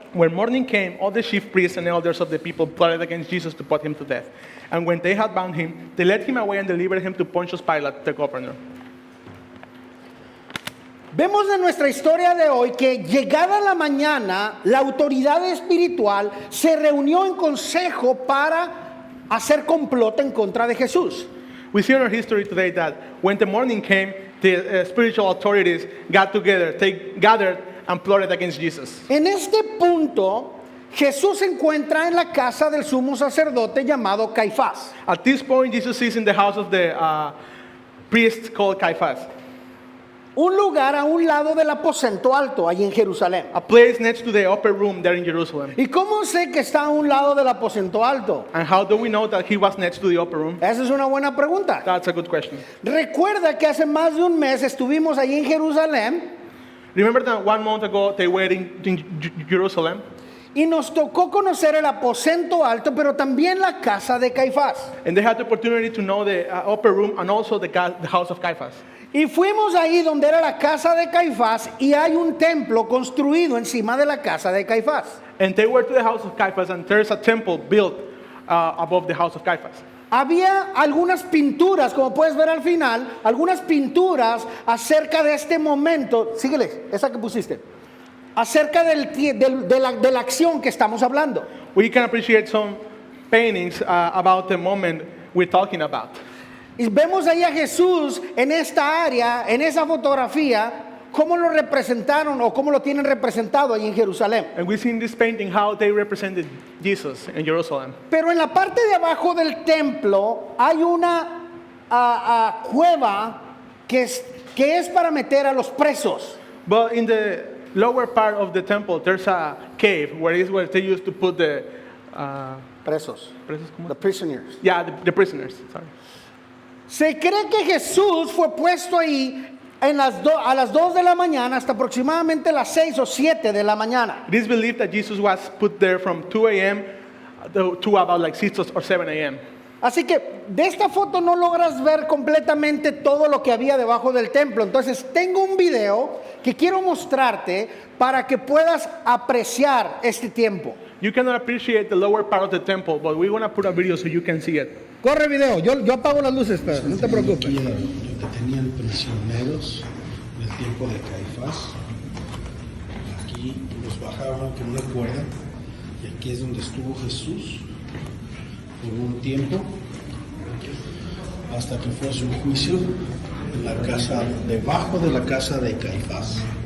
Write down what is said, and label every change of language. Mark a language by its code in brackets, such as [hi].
[en] When morning came, all the chief priests and elders of the people plotted against Jesus to put him to death. And when they had bound him, they led him away and delivered him to Pontius Pilate, the governor. [es] Vemos en nuestra historia de hoy que llegada la mañana, la autoridad espiritual se reunió en consejo para hacer complot en contra de Jesús. [en] We see in our history today that when the morning came, the spiritual authorities got together, they gathered and plotted against Jesus. [es] En este punto, Jesús se encuentra en la casa del sumo sacerdote llamado Caifás. [en] At this point, Jesus is in the house of the priest called Caiaphas. [es] Un lugar a un lado del aposento alto, allí en Jerusalén. [en] A place next to the upper room there in Jerusalem. [es] ¿Y cómo sé que está a un lado del aposento alto? [en] And how do we know that he was next to the upper room? [es] Esa es una buena pregunta. [en] That's a good question. [es] Recuerda que hace más de un mes estuvimos allí en Jerusalén. [en] Remember that 1 month ago they were in Jerusalem? [es] Y nos tocó conocer el aposento alto, pero también la casa de Caifás. [en] And they had the opportunity to know the upper room and also the house of Caiaphas. [es] Y fuimos ahí donde era la casa de Caifás y hay un templo construido encima de la casa de Caifás. [en] And they were to the house of Caiaphas, and there's a temple built above the house of Caiaphas. [es] Había algunas pinturas, como puedes ver al final, algunas pinturas acerca de este momento. Síguele, esa que pusiste. Acerca de la acción que estamos hablando. [en] We can appreciate some paintings about the moment we're talking about. [es] Y vemos ahí a Jesús en esta área, en esa fotografía, cómo lo representaron o cómo lo tienen representado ahí en Jerusalén. [en] And we see in this painting how they represented Jesus in Jerusalem. [es] Pero en la parte de abajo del templo hay una cueva que es para meter a los presos. [en] But in the lower part of the temple, there's a cave where they used to put the [es] Presos. ¿cómo? [en] The prisoners. Yeah, the prisoners. Sorry. [es] Se cree que Jesús fue puesto ahí a las 2 de la mañana hasta aproximadamente las 6 o 7 de la mañana. [en] It is believed that Jesus was put there from 2 a.m. to about like 6 or 7 a.m. [es] Así que de esta foto no logras ver completamente todo lo que había debajo del templo. Entonces tengo un video que quiero mostrarte para que puedas apreciar este tiempo. [en] You cannot appreciate the lower part of the temple, but we want to put a video so you can see it. [es] Corre video, yo apago las luces, pero no te preocupes. Aquí era donde tenían prisioneros del tiempo de Caifás. Aquí los bajaban con una cuerda y aquí es donde estuvo Jesús por un tiempo hasta que fue su juicio en la casa, debajo de la casa de Caifás.